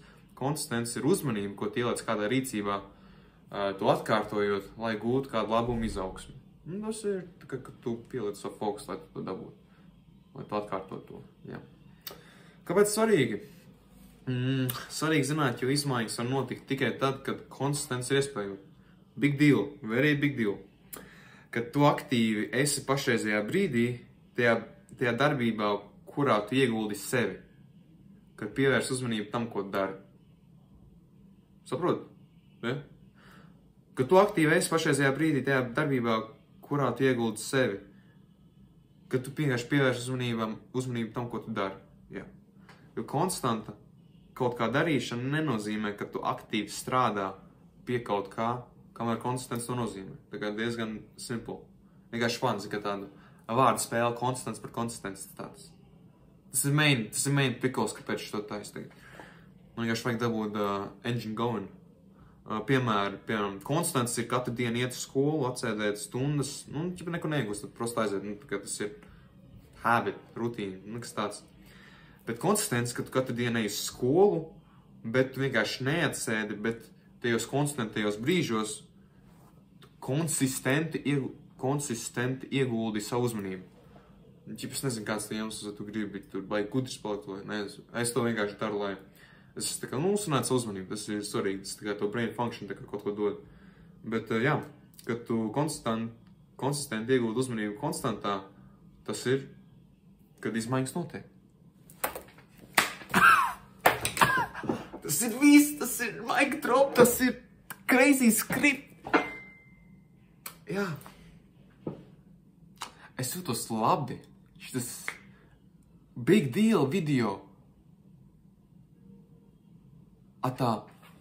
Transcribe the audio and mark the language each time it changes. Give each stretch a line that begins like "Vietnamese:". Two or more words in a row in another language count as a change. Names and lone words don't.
Latvian: Konsistents ir uzmanība, ko tu ieliec kādā rīcībā, to atkārtojot, lai gūtu kādu labumu izaugsmi. Tas ir, ka tu pieliec savu fokusu, lai tu to dabūtu. Lai tu atkārtot to. Jā. Kāpēc svarīgi? Svarīgi zināt, jo izmaiņas var notikt tikai tad, kad konsistence ir iespējama.
English: Big deal, very big deal.
Latvian: Kad tu aktīvi esi pašreizajā brīdī, tajā darbībā, kurā tu ieguldi sevi. Kad pievērs uzmanību tam, ko dari. Saproti? Ja? Kad tu aktīvi esi pašreizajā brīdī, tajā darbībā, kurā tu ieguldi sevi. Kad tu vienkārši pievērs uzmanību tam, ko tu dari. Jā. Jo konstanta kaut kā darīšana nenozīmē, ka tu aktīvi strādā pie kaut kā, kamēr konsistents to nozīmē. Tā kā diezgan simple. Vienkārši fans, ka tāda vārdu spēle konstants par konsistenci tāds. Tas ir
English: main pickles,
Latvian: kāpēc šo taisa tagad. Man vienkārši vajag dabūt
English: engine going.
Latvian: Piemēram, konstants ir katru dienu iet uz skolu, atsēdēt stundas, neko negūst, tad prosti aiziet, tas ir habit, rutīna, nekas tāds. Bet konsistents, ka tu katru dienu ej uz skolu, bet tu vienkārši neatsēdi, bet tajos konsistentajos brīžos konsistenti ieguldi savu uzmanību. Es nezinu, kāds iemesls, ja tu gribi tur baigi gudrs palikt, vai nezinu. Es to vienkārši daru, lai es uzsvinātu savu uzmanību. Tas ir svarīgi, tas tikai to
English: brain function
Latvian: kaut ko dod. Bet jā, kad tu konsistenti ieguldi uzmanību konstantā, tas ir, kad izmaiņas notiek. Tas ir viss, tas ir
English: mic drop,
Latvian: tas ir
English: crazy script.
Latvian: Jā. Es jūtos labi. Šitas
English: big deal
Latvian: video. Tā